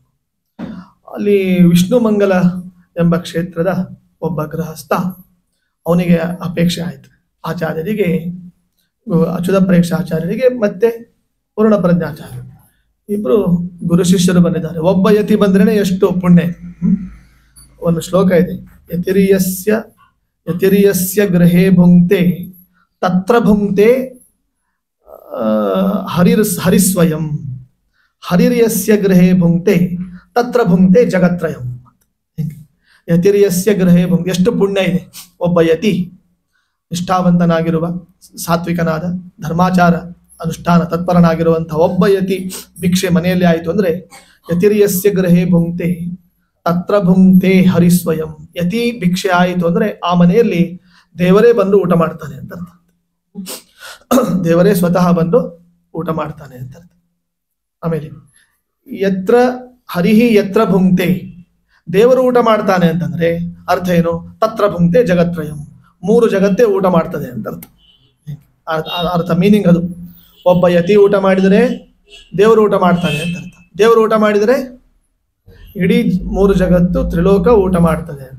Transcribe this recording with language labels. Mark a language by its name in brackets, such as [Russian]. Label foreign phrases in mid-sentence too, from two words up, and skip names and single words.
[Kannada] ಅಲ್ಲಿ ವಿಷ್ಣುಮಂಗಲ ಎಂಬ ಕ್ಷೇತ್ರದ ಒಬ್ಬ ಗೃಹಸ್ಥ, ಅವನಿಗೆ ಅಪೇಕ್ಷೆ ಆಯ್ತು. ಆಚಾರ್ಯರಿಗೆ, ಅಚ್ಯುತ ಪ್ರೇಕ್ಷ ಆಚಾರ್ಯರಿಗೆ ಮತ್ತೆ ಪೂರ್ಣ ಪ್ರಜ್ಞಾಚಾರ್ಯ ಇಬ್ರು ಗುರು ಶಿಷ್ಯರು ಬಂದಿದ್ದಾರೆ. ಒಬ್ಬ ಯತಿ ಬಂದ್ರೇನೆ ಎಷ್ಟು ಪುಣ್ಯ. ಒಂದು ಶ್ಲೋಕ ಇದೆ, [Sanskrit] ಯತಿರಿಯಸ್ಯ ಗೃಹೇ ಭುಂಕ್ತೆ ತತ್ರ ಭುಂಕ್ತೆ ಹರಿಸ್ವಯಂ, ಹರಿರ್ಯಸ್ಯ ಗೃಹೇ ಭುಂಕ್ತೆ ತತ್ರ ಭುಂಕ್ತೆ ಜಗತ್ರಯಂ. ಯತಿರಿಯಸ್ಯ ಗೃಹೇ ಭುಂಕ್ತೆ, [Kannada] ಎಷ್ಟು ಪುಣ್ಯ ಇದೆ. ಒಬ್ಬ ಯತಿ ನಿಷ್ಠಾವಂತನಾಗಿರುವ, ಸಾತ್ವಿಕನಾದ, ಧರ್ಮಾಚಾರ ಅನುಷ್ಠಾನ ತತ್ಪರನಾಗಿರುವಂತಹ ಒಬ್ಬ ಯತಿ ಭಿಕ್ಷೆ ಮನೆಯಲ್ಲಿ ಆಯಿತು ಅಂದ್ರೆ [Sanskrit] ಯತಿರಿಯಸ್ಯ ಗೃಹೇ ಭುಂಕ್ತೆ ತತ್ರ ಭುಂಕ್ತೆ ಹರಿಸ್ವಯಂ. [Kannada] ಯತಿ ಭಿಕ್ಷೆ ಆಯಿತು ಅಂದ್ರೆ ಆ ಮನೆಯಲ್ಲಿ ದೇವರೇ ಬಂದು ಊಟ ಮಾಡ್ತಾನೆ ಅಂತ ಅರ್ಥ. ದೇವರೇ ಸ್ವತಃ ಬಂದು ಊಟ ಮಾಡ್ತಾನೆ ಅಂತ ಅರ್ಥ. [Sanskrit] ಆಮೇಲೆ ಯತ್ರ ಹರಿಹಿ ಯತ್ರ ಭುಂಕ್ತೆ, [Kannada] ದೇವರು ಊಟ ಮಾಡ್ತಾನೆ ಅಂತಂದ್ರೆ ಅರ್ಥ ಏನು, [Sanskrit] ತತ್ರ ಭುಂಕ್ತೆ ಜಗತ್ರಯಂ, [Kannada] 3 ಜಗತ್ತೇ ಊಟ ಮಾಡ್ತದೆ ಅಂತ ಅರ್ಥ. ಅರ್ಥ ಮೀನಿಂಗ್ ಅದು. ಒಬ್ಬ ಯತಿ ಊಟ ಮಾಡಿದರೆ ದೇವರು ಊಟ ಮಾಡ್ತಾನೆ ಅಂತ ಅರ್ಥ. ದೇವರು ಊಟ ಮಾಡಿದರೆ ಇಡೀ 3 ಜಗತ್ತು ತ್ರಿಲೋಕ ಊಟ ಮಾಡ್ತದೆ ಅಂತ.